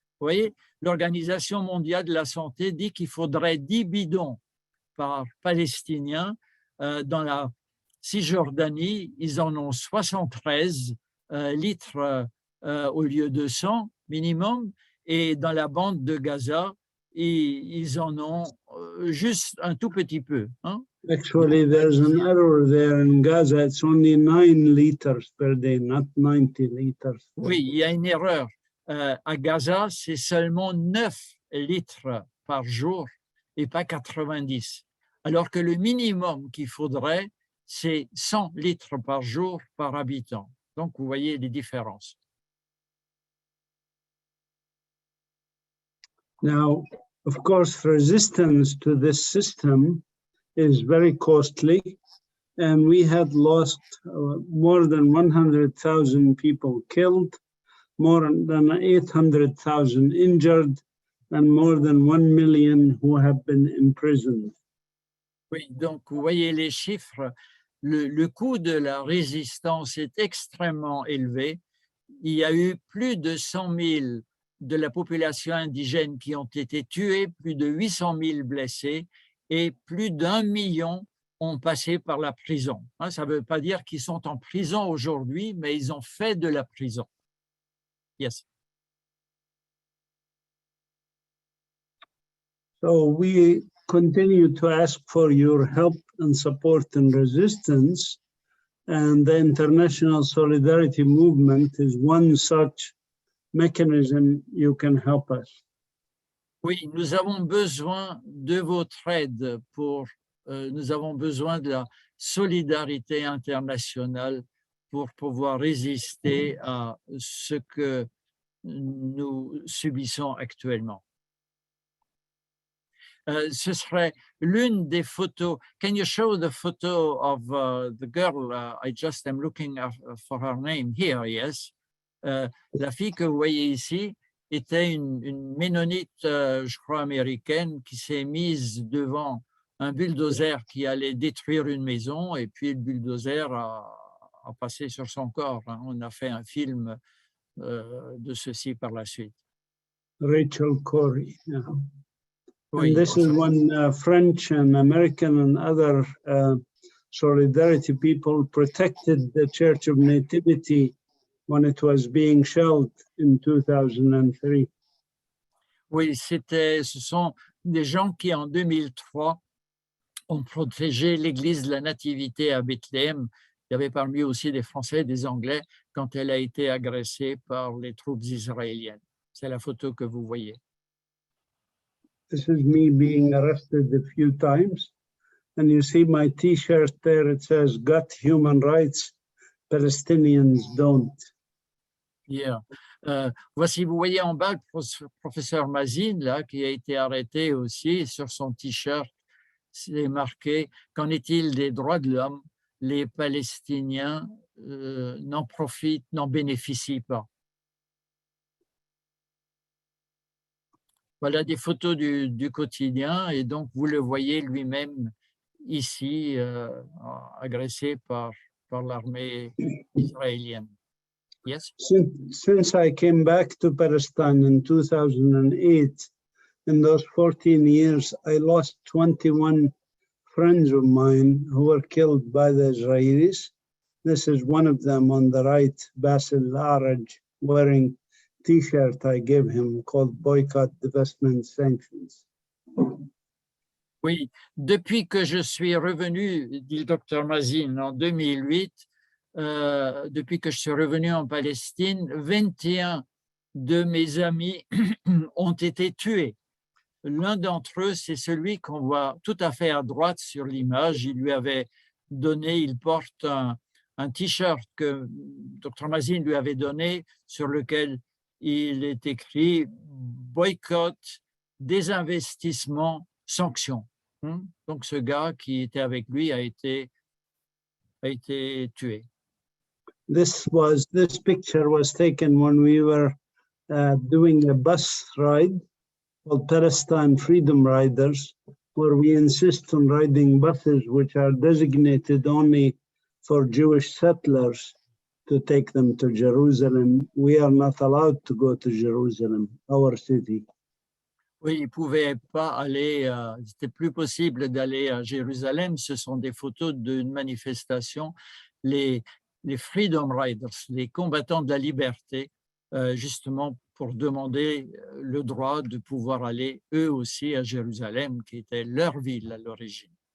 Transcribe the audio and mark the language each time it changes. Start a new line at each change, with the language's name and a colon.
French: Vous voyez, l'Organisation mondiale de la santé dit qu'il faudrait 10 bidons par Palestinien. Dans la Cisjordanie, ils en ont 73 litres au lieu de 100 minimum, et dans la bande de Gaza, ils en ont juste un tout petit peu. Hein?
English: Actually, there's an error there in Gaza. It's only 9 liters per day, not 90 liters.
French: Oui, il y a une erreur. À Gaza, c'est seulement 9 litres par jour et pas 90. Alors que le minimum qu'il faudrait, c'est 100 litres par jour par habitant. Donc, vous voyez les différences.
English: Now, of course, resistance to this system is very costly, and we had lost more than 100,000 people killed, more than 800,000 injured, and more than 1 million who have been imprisoned.
French: Oui, donc vous voyez les chiffres. Le coût de la résistance est extrêmement élevé. Il y a eu plus de 100 000 de la population indigène qui ont été tués, plus de 800 000 blessés et plus d'1 million ont passé par la prison. Hein, ça ne veut pas dire qu'ils sont en prison aujourd'hui, mais ils ont fait de la prison.
English: Yes. So we continue to ask for your help and support in resistance. And the international solidarity movement is one such mechanism you can help us.
French: Oui, nous avons besoin de votre aide nous avons besoin de la solidarité internationale pour pouvoir résister à ce que nous subissons actuellement. Ce serait l'une des photos.
English: Can you show the photo of the girl? I just am looking for her name here, yes.
French: La fille que vous voyez ici était une ménonite, je crois, américaine, qui s'est mise devant un bulldozer qui allait détruire une maison, et puis le bulldozer a passé sur son corps. Hein. On a fait un film de ceci par la suite.
English: Rachel Corrie. Yeah.
French: Oui,
English: And this is when French and American and other solidarity people protected the Church of Nativity when it was being shelled in 2003.
French: oui, ce sont des gens qui, en 2003, ont protégé l'église de la Nativité à Bethléem. Il y avait parmi eux aussi des Français et des Anglais quand elle a été agressée par les troupes israéliennes. C'est la photo que vous voyez.
English: This is me being arrested a few times. And you see my T-shirt there, it says, "Got human rights, Palestinians don't." Yeah.
French: Voici, vous voyez en bas le professeur Mazin, là, qui a été arrêté aussi. Sur son T-shirt, c'est marqué « Qu'en est-il des droits de l'homme? Les Palestiniens n'en profitent, n'en bénéficient pas. » Voilà des photos du quotidien, et donc vous le voyez lui-même ici, agressé par l'armée israélienne.
English: Yes? Since I came back to Palestine in 2008, in those 14 years, I lost 21 friends of mine who were killed by the Israelis. This is one of them on the right, Basil Araj, wearing T-shirt I gave him called Boycott, Divestment, Sanctions.
French: Oui, depuis que je suis revenu, dit le docteur Mazin, en 2008, depuis que je suis revenu en Palestine, 21 de mes amis ont été tués. L'un d'entre eux, c'est celui qu'on voit tout à fait à droite sur l'image. Il lui avait donné, il porte un T-shirt que Dr Mazin lui avait donné, sur lequel il est écrit « Boycott, désinvestissement, sanctions ». Donc ce gars qui était avec lui a été tué.
English: This picture was taken when we were doing a bus ride called Palestine Freedom Riders, where we insist on riding buses which are designated only for Jewish settlers to take them to Jerusalem. We are not allowed to go to Jerusalem, our city.
French: Oui, ils ne pouvaient pas aller, c'était plus possible d'aller à Jérusalem. Ce sont des photos d'une manifestation. Les Freedom Riders, les combattants de la liberté, justement pour demander le droit de pouvoir aller eux aussi à Jérusalem, qui était leur ville à l'origine.